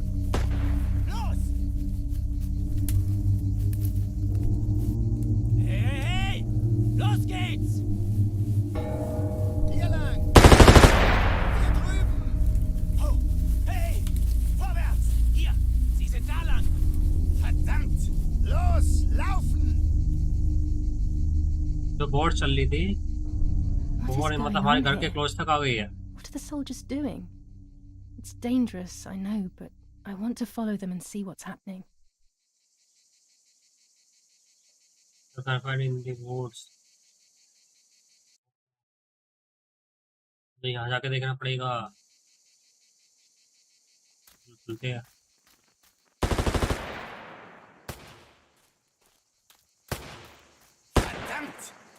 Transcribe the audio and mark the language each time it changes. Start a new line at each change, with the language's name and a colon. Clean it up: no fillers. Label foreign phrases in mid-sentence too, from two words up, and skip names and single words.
German: Los geht's! Hier lang! Hier drüben! Oh, hey! Vorwärts! Hier! Sie sind da lang! Verdammt! Los, laufen!
Hindi: जो बोट चल रही थी
English: What
Hindi: वो
English: is
Hindi: मतलब
English: going
Hindi: हमारे
English: on
Hindi: घर के
English: here?
Hindi: क्लोज तक आ गई है।
English: What are the soldiers doing? It's dangerous, I know, but I want to follow them and see what's happening. in the woods।
Hindi: तो यहाँ जाके देखना पड़ेगा। चलते हैं।
German: Verdammt!